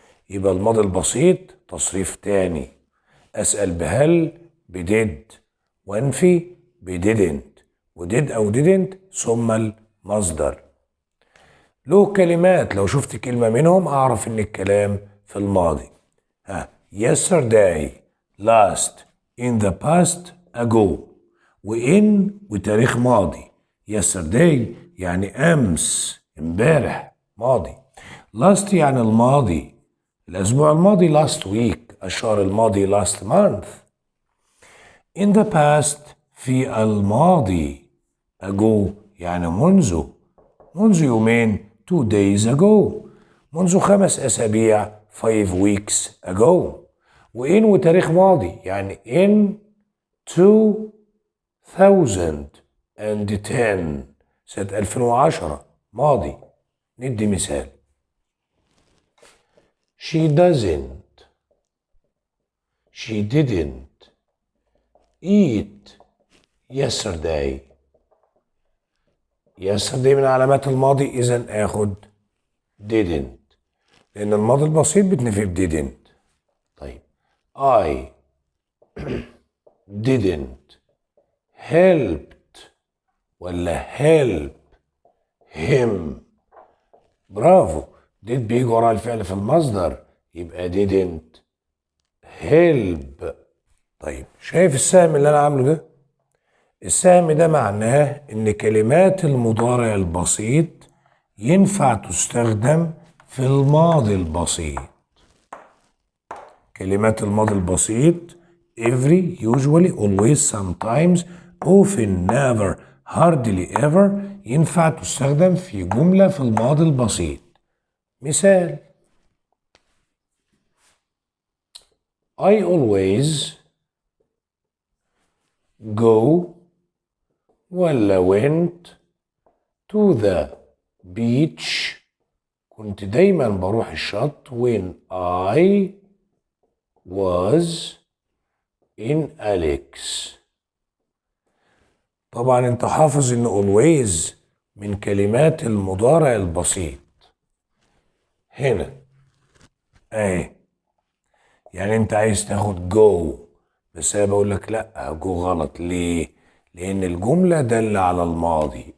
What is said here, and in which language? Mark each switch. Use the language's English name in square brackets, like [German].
[Arabic] يبقى الماضي البسيط تصريف تاني اسأل بهل بديد وانفي بديدنت وديد او didn't ثم المصدر. له كلمات لو شفت كلمة منهم اعرف ان الكلام في الماضي. [English] yesterday last in the past ago وin [Arabic] وتاريخ ماضي. yesterday يعني امس امبارح ماضي. last يعني الماضي الاسبوع الماضي [English] last week [Arabic] الشهر الماضي [English] last month. in the past [Arabic] في الماضي ago يعني منذ يومين [English] 2 days ago [Arabic] منذ 5 أسابيع [English] 5 weeks ago. [Arabic] وإن وتاريخ ماضي يعني in 1010 سنة 2010 ماضي. ندي مثال. [English] She doesn't. She didn't eat yesterday. [Arabic] yesterday من علامات الماضي، إذا آخد didn't لأن الماضي البسيط بتنفي didn't. طيب [English] I didn't helped [Arabic] ولا [English] help him. [Arabic] برافو، did بيجي وراء الفعل في المصدر، يبقى didn't help. طيب شايف السهم اللي أنا عامله ده؟ السهم ده معناه إن كلمات المضارع البسيط ينفع تستخدم في الماضي البسيط. كلمات الماضي البسيط [English] every, usually, always, sometimes, often, never, hardly ever [Arabic] ينفع تستخدم في جملة في الماضي البسيط. مثال: [English] I always go [Arabic] ولا [English] went to the beach. [Arabic] كنت دايما بروح الشط [English] when I was in Alex. [Arabic] طبعا انت حافظ ان always من كلمات المضارع البسيط. هنا اهي، يعني انت عايز تاخد جو، بس انا بقول لك لا، جو غلط. ليه؟ لان الجمله داله على الماضي.